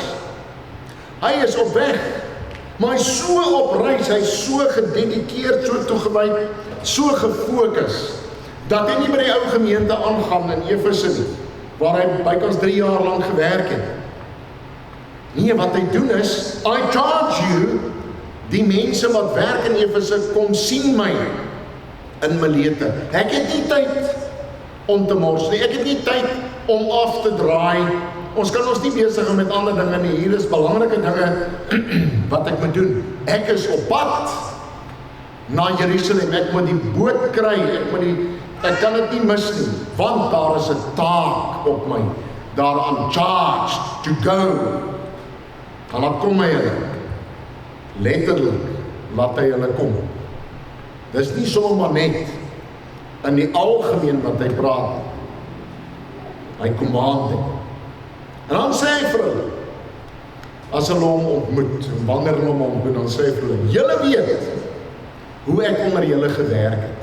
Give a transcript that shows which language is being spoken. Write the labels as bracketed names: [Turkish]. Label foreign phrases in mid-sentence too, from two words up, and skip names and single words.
[Afrikaans] Hy is op weg, maar hy is so op reis, hy is so gededikeerd, so toegewyd, so gefokus, dat hy nie by die ou gemeente aangaan in Efese nie, waar hy bykans 3 jaar lang gewerk het. Nee, wat hy doen is, [English] I charge you, [Afrikaans] die mense wat werk in Efese, kom sien my in Milete. Ek het nie tyd om te mors nie, ek het nie tyd om af te draai. Ons kan ons nie besig met ander dinge nie, hier is belangrike dinge wat ek moet doen. Ek is op pad na Jerusalem, ek moet die boot kry, ek moet ek kan dit nie mis nie, want daar is 'n taak op my, daaraan [English] charged to go. [Afrikaans] En dan kom hy hulle, letterlik, laat hy hulle kom. Dis nie sommer net in die algemeen wat hy praat, hy command het. En dan sê hy vir hulle, as hulle hom ontmoet, en wanneer hulle hom ontmoet, dan sê hy vir hulle, julle weet hoe ek onder julle gewerk het.